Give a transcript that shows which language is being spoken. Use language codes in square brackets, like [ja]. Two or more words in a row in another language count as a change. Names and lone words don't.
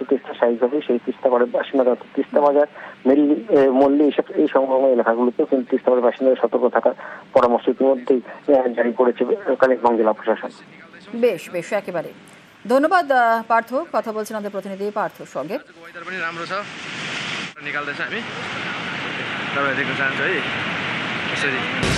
[bn] তিস্তা স্বাভাবিকভাবেই সেই তিস্তা পাড়ের বাসিন্দারা, তিস্তা বাজার, মল্লি এই সংলগ্ন এলাকাগুলোতেও কিন্তু তিস্তা পাড়ের বাসিন্দাদের সতর্ক থাকার পরামর্শ ইতিমধ্যেই জারি করেছে কালিম্পং জেলা প্রশাসন। বেশ বেশ, একেবারে ধন্যবাদ পার্থ। কথা বলছেন আমাদের প্রতিনিধি পার্থর সঙ্গে। [ne] राम्रो छ, निकाल्दैछ हामी। तपाईहरु देख्न चाहन्छु है यसरी।